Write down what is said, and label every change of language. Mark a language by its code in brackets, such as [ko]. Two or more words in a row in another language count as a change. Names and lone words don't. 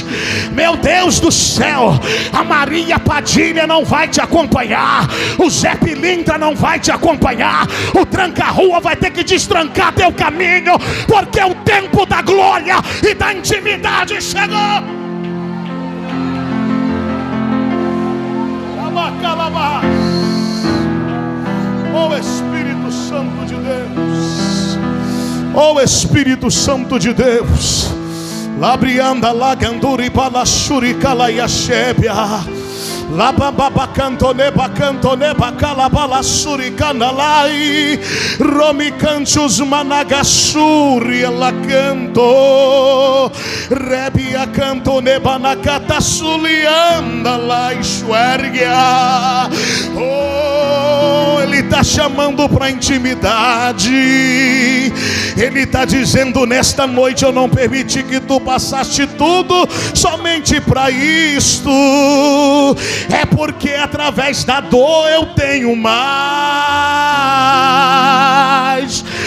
[pt] Meu Deus do céu, a Maria Padilha não vai te acompanhar, o Zé Pilintra não vai te acompanhar, o tranca-rua vai ter que destrancar teu caminho, porque o tempo da glória e da intimidade chegou. Oh Espírito Santo de Deus, oh Espírito Santo de Deus, labrianda laganduri balashuri calaiachébia. La baba cantone bacala suri canalai romi canchos managasuri la canto rebia cantone banacata sulianda la enxerga. Oh, ele está chamando para intimidade. Ele está dizendo: nesta noite eu não permiti que tu passaste tudo somente para isto. É porque através da dor eu tenho mais.